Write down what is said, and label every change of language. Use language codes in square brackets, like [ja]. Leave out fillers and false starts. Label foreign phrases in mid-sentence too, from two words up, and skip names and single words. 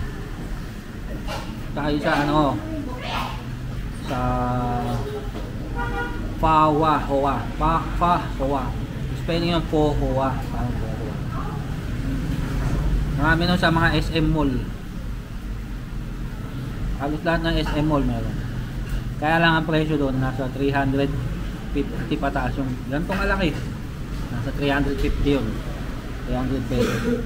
[tl] tayo sa ano, sa pho hoa, pho hoa, spelling yung pho hoa, parang pho hoa. Marami nun sa mga SM mall. Halos lahat ng SM mall meron. Kaya lang ang presyo doon nasa 350 pataas yung ganitong kalaki. Nasa 350 yun. 300 pesos.